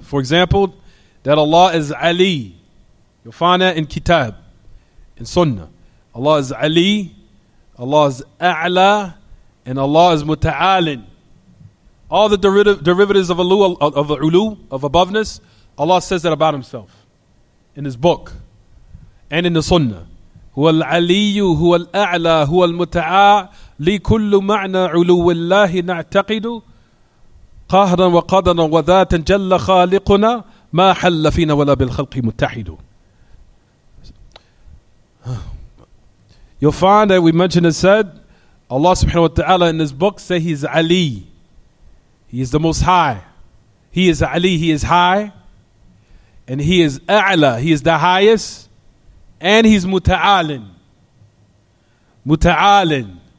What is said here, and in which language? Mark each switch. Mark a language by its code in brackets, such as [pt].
[en] For example, that Allah is Ali. You'll find that in Kitab, in Sunnah. Allah is Ali, Allah is A'la, and Allah is Muta'alin. All the derivatives of ulu, of aboveness, Allah says that about Himself in His book. and in the Sunnah. [ar] هو العلي هو الأعلى هو المتعالي كل معنى علو الله نعتقد قهرا وقدرا وذاتا جل خالقنا ما حل فينا ولا بالخلق متحد. [en] You'll find that we mentioned and said Allah subhanahu wa ta'ala in his book say He is Ali. He is the most high. He is Ali, He is high. And He is A'la, He is the highest. And He's Muta'alin. Muta'alin.